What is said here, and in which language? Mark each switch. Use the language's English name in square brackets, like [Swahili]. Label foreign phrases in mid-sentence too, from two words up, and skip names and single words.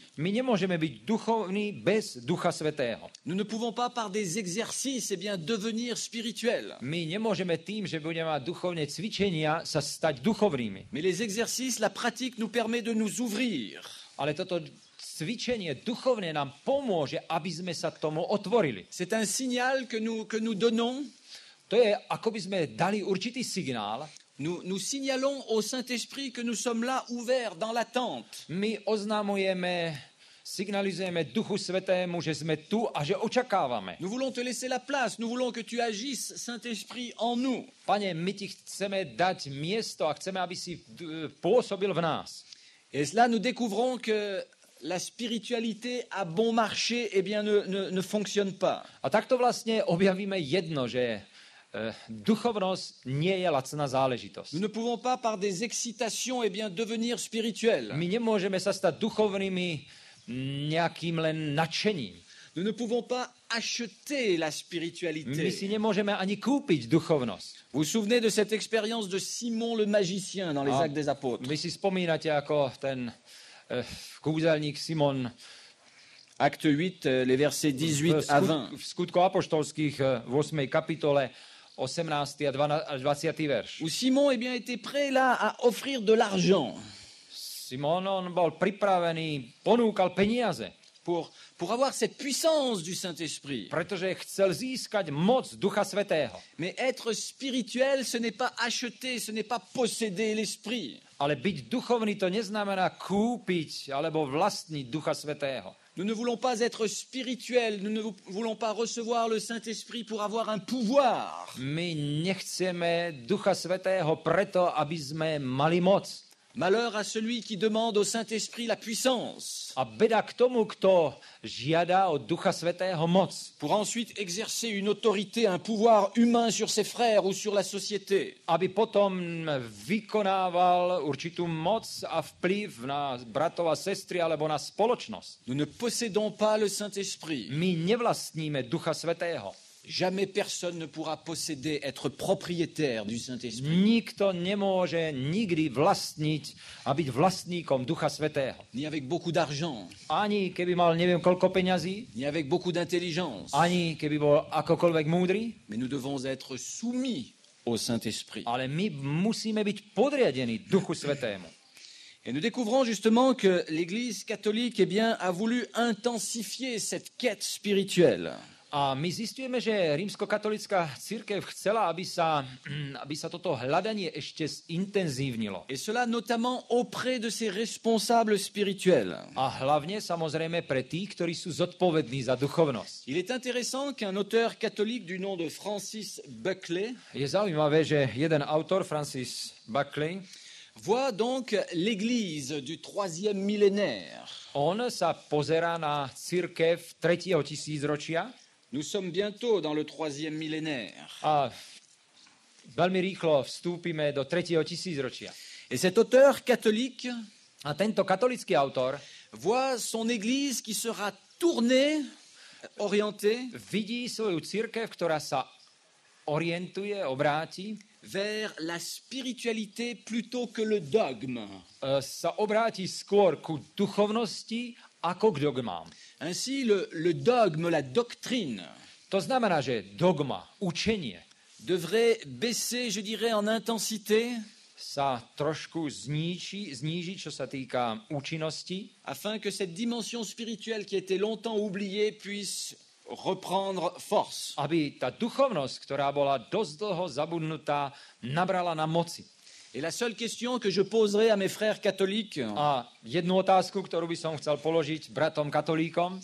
[Slovak] My nemôžeme byť duchovní bez Ducha Svätého. [French] Nous ne pouvons pas par des exercices devenir spirituels. [Slovak] My nemôžeme tým, že budeme mať duchovné cvičenia, sa stať duchovnými. [French] Mais les exercices, la pratique nous permet de nous ouvrir. [Slovak] Ale toto cvičenie duchovné nám pomôže, aby sme sa tomu otvorili. [French] C'est un signal que nous donnons. [Slovak] To je, ako by sme dali určitý signál. [French] Nous signalons au Saint-Esprit que nous sommes là ouverts dans l'attente. [Slovak] My oznamujeme, signalizujeme Duchu Svätému, že sme tu a že očakávame. [French] Nous voulons te laisser la place. Nous voulons que tu agisses, Saint-Esprit, en nous. [Slovak] Pane, my ti chceme dať miesto a chceme, aby si pôsobil v nás. [French] Et là, nous découvrons que la spiritualité à bon marché ne fonctionne pas. [Slovak] A takto vlastne objavíme jedno, že duchovnosť nie je lacná záležitosť. [French] Nous ne pouvons pas par des excitations devenir spirituels. [Slovak] My nemôžeme sa stať duchovnými nejakým len nadšením. [French] Nous ne pouvons pas acheter la [Slovak] My [French] spiritualité. [Slovak] si nemôžeme ani kúpiť duchovnosť. [French] Vous vous souvenez de cette expérience de Simon le magicien dans les Ah. Actes des Apôtres? [Slovak] Vy si spomínate, ako ten kúzelník Simon [French] Acte 8, les versets 18 à 20. [Slovak] v skutku apoštolských v 8. kapitole 18. a 20. verš. [French] Où Simon était prêt là à offrir de l'argent [Slovak] Simon, on bol pripravený, ponúkal peniaze, [French] pour avoir cette puissance du Saint-Esprit. [Slovak] pretože chcel získať moc Ducha Svätého. [French] Mais être spirituel, ce n'est pas acheter, ce n'est pas posséder l'Esprit. [Slovak] Ale byť duchovný to neznamená kúpiť alebo vlastniť Ducha Svätého. [French] Nous ne voulons pas être spirituels, nous ne voulons pas recevoir le Saint-Esprit pour avoir un pouvoir. [Slovak] My nechceme Ducha Svätého preto, aby sme mali moc. [French] Malheur à celui qui demande au Saint-Esprit la puissance [Slovak] A beda k tomu, kto žiada od Ducha Svätého moc, [French] pour ensuite exercer une autorité, un pouvoir humain sur ses frères ou sur la société. [Slovak] aby potom vykonával určitú moc a vplyv na bratov a sestry alebo na spoločnosť. [French] Nous ne possédons pas le Saint-Esprit. [Slovak] My nevlastníme Ducha Svätého. [French] Jamais personne ne pourra posséder, être propriétaire du Saint-Esprit. [Slovak] Nikto nemôže nikdy vlastniť a byť vlastníkom Ducha Svätého. [French] Ni avec beaucoup d'argent, [Slovak] Ani keby mal neviem koľko peňazí, [French] ni avec beaucoup d'intelligence. [Slovak] ani keby bol akokoľvek múdry, [French] Mais nous devons être soumis au Saint-Esprit. [Slovak] ale my musíme byť podriadení Duchu Svätému. [French] Et nous découvrons justement que l'Église catholique a voulu intensifier cette quête spirituelle. [Slovak] A my zistujeme, že rímskokatolická cirkev chcela, aby sa toto hľadanie ešte zintenzívnilo. [French] Et cela notamment auprès de ses responsables spirituels. [Slovak] A hlavne, samozrejme, pre tých, ktorí sú zodpovední za duchovnosť. [French] Il est intéressant qu'un auteur catholique du nom de Francis Buckley [Slovak] Je zaujímavé, že jeden autor, Francis Buckley, [French] voit donc l'Église du 3e millénaire. [Slovak] on sa pozerá na cirkev 3. tisícročia. [French] Nous sommes bientôt dans le 3e millénaire. [Slovak] A veľmi rýchlo vstúpime do 3. tisícročia. [French] Et cet auteur catholique [Slovak] A tento katolický autor [French] voit son Église qui sera tournée, orientée [Slovak] vidí svoju cirkev, ktorá sa orientuje, obráti, [French] vers la spiritualité plutôt que le dogme. [Slovak] sa obráti skôr ku duchovnosti ako k dogmám. [French] Ainsi, le dogme, la doctrine, [Slovak] To znamená, že dogma, učenie [French] devrait baisser, je dirais, en intensité [Slovak] sa trošku zníži, čo sa týka účinnosti, [French] afin que cette dimension spirituelle qui a été longtemps oubliée puisse reprendre force. [Slovak] aby tá duchovnosť, ktorá bola dosť dlho zabudnutá, nabrala na moci. [French] Et la seule question que je poserai à mes frères catholiques, [Slovak] A jednu otázku, ktorú by som chcel položiť bratom katolíkom,